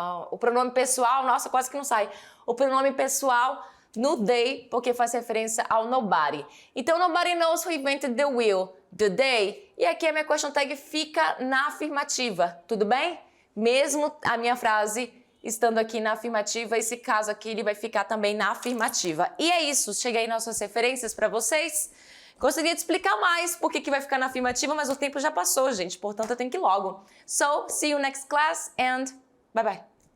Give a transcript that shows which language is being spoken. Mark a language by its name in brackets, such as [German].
[Portuguese] o pronome pessoal, nossa, quase que não sai. O pronome pessoal no they, porque faz referência ao nobody. Então, [English] nobody knows who invented the will, the they. [Portuguese] E aqui a minha question tag fica na afirmativa, tudo bem? Mesmo a minha frase estando aqui na afirmativa, esse caso aqui ele vai ficar também na afirmativa. E é isso, cheguei nas suas referências para vocês. Gostaria de explicar mais por que vai ficar na afirmativa, mas o tempo já passou, gente. Portanto, eu tenho que ir logo. [English] So, see you next class and bye bye.